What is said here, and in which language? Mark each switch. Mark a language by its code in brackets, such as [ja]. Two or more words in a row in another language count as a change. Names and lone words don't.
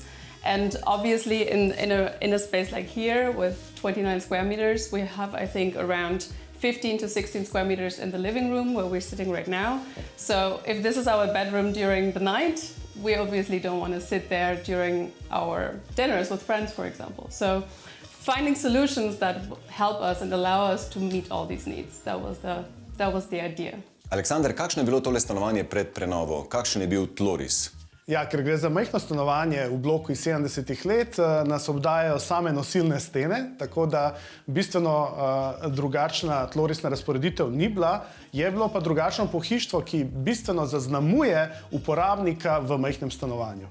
[en] And obviously in a space like here with 29 square meters, we have, I think, around 15 to 16 square meters in the living room where we're sitting right now. So if this is our bedroom during the night, we obviously don't want to sit there during our dinners with friends, for example. So finding solutions that help us and allow us to meet all these needs, that was the idea. [sl] Aleksander, kakšno je bilo tole stanovanje pred prenovo? Kakšen je bil tloris? Ja, ker gre za majhno stanovanje v bloku iz 70 let, nas obdajajo same nosilne stene, tako da bistveno drugačna tlorisna razporeditev ni bila, je bilo pa drugačno pohištvo, ki bistveno zaznamuje uporabnika v majhnem stanovanju.